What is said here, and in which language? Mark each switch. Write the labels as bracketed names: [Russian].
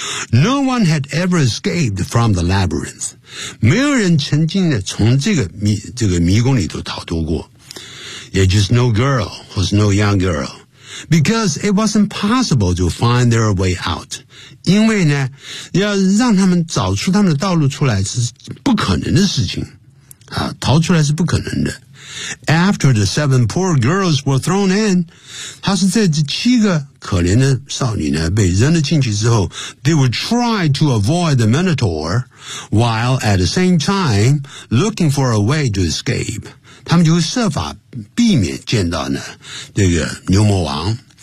[English] No one had ever escaped from the labyrinth. [Chinese] 没有人曾经的从这个迷宫里头逃脱过。也就是 [English] no girl was no young girl. Because it was impossible to find their way out. [Chinese] 因为呢要让他们找出他们的道路出来是不可能的事情。啊，逃出来是不可能的。 [English] After the seven poor girls were thrown in， [Chinese] 他是在这七个可怜的少女呢被扔了进去之后， [English] they would try to avoid the Minotaur while at the same time looking for a way to escape， [Chinese] 他们就会设法避免见到呢这个牛魔王。